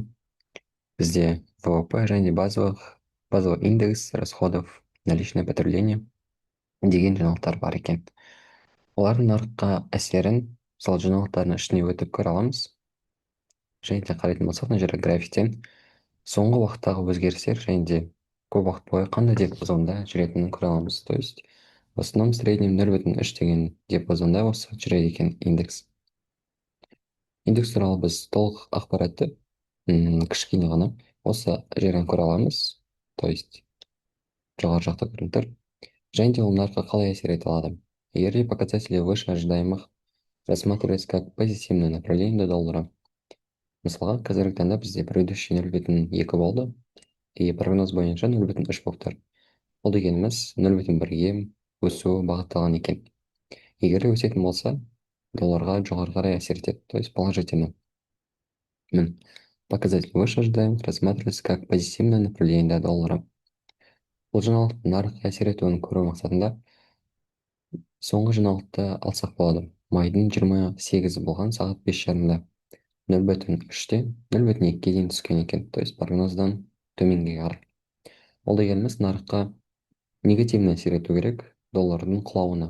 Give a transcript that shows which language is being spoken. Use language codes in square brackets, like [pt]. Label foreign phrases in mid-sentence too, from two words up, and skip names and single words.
[kk] Бізде ВВП және [ru] базовый индекс расходов, наличное потребление [kk] деген жаңалықтар бар екен. Олардың нарыққа әсерін сол жаңалықтардың ішіне өтіп көре аламыз. Және де қарайтын болсақ, мына жерде графиктен соңғы уақыттағы өзгерістер және де көп уақыт бойы қандай диапазонда жүретінін көре аламыз. [ru] То есть в основном в среднем [kk] 0,3 деген диапазонда осы жүреді екен индекс. Индекс туралы біз толық ақпаратты кішкене ғана осы жерден көре аламыз. [ru] То есть [kk] жоғары жақта көрініп тұр. Және де ол нарыққа қалай әсер ете алады. Егер де [ru] показатели выше ожидаемых рассматривались как позитивное направление до доллара. [kk] Мысалға, қазіргі таңда бізде предыдущий 0,2 болды, и прогноз бойынша 0,3 болып тұр. Ол дегеніміз 0,1-ге өсу бағытталған екен. Егер де өсетін болса, долларға жоғары қарай әсер етеді, [ru] то есть положительно. Показатель выше ожидаемых рассматривается как позитивное направление до доллара. [kk] Бұл жаңалықтың нарыққа әсер етуін көру мақсатында соңғы жаңалықты алсақ болады. Майдың 28-і болған сағат 5:30-да 0,3-те 0,2-ге дейін түскен екен, [ru] то есть [kk] прогноздан төменге қарай. Ол дегеніміз нарыққа негативный әсер ету керек доллардың құлауына.